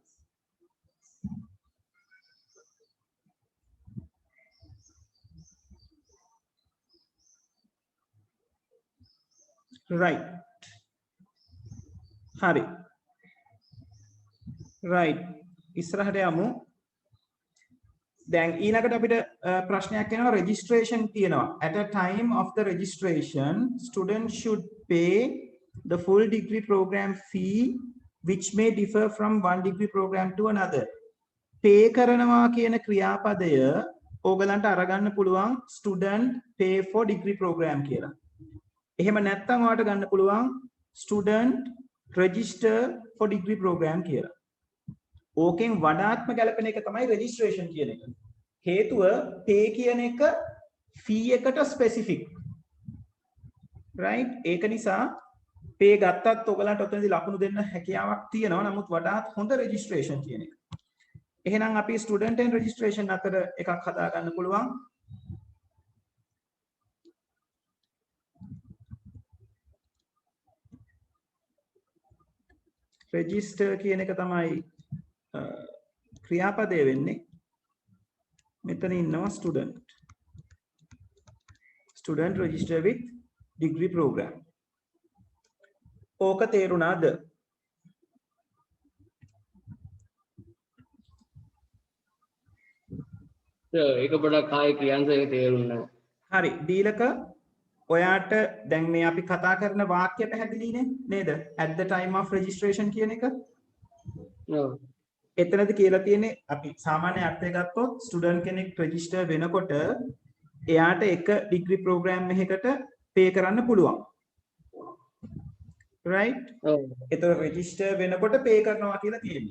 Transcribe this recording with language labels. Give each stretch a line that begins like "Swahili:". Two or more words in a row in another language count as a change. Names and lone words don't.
English: right.
Sinhala: හරි. right. ඉස්සරහට යමු. දැන් ඊළඟට අපිට ප්‍රශ්නයක් එනවා registration තියෙනවා.
English: At a time of the registration, students should pay the full degree program fee which may differ from one degree program to another.
Sinhala: pay කරනවා කියන ක්‍රියාපදය ඕගලන්ට අරගන්න පුළුවන්
English: student pay for degree program
Sinhala: කියලා. එහෙම නැත්නම් ඔයාලට ගන්න පුළුවන්
English: student register for degree program
Sinhala: කියලා. ඕකෙන් වඩාත්ම ගැලපෙන එක තමයි registration කියන එක. හේතුව pay කියන එක fee එකට specific.
English: right?
Sinhala: ඒක නිසා pay ගත්තත් ඔයගලන්ට ඔතනදී ලකුණු දෙන්න හැකියාවක් තියෙනවා. නමුත් වඩාත් හොඳ registration කියන එක. එහෙනම් අපි
English: student and registration
Sinhala: අතර එකක් හදා ගන්න පුළුවන්. register කියන එක තමයි ක්‍රියාපදය වෙන්නේ. මෙතන ඉන්නවා
English: student register with degree program.
Sinhala: ඕක තේරුණාද? ඒක පොඩක් ආයේ කියන්න ඒක තේරුන්නේ නැහැ. හරි දීලක ඔයාට දැන් මේ අපි කතා කරන වාක්‍ය පැහැදිලිනේ නේද?
English: at the time of registration
Sinhala: කියන එක. ඔව්. එතනදී කියලා තියෙන්නේ අපි සාමාන්‍ය අර්ථය ගත්තොත් ස්ටුඩන්ට් කෙනෙක් රෙජිස්ටර් වෙනකොට එයාට එක
English: degree program
Sinhala: එකකට පේ කරන්න පුළුවන්.
English: right?
Sinhala: ඔව්. එතකොට රෙජිස්ටර් වෙනකොට පේ කරනවා කියලා තියෙන්නේ.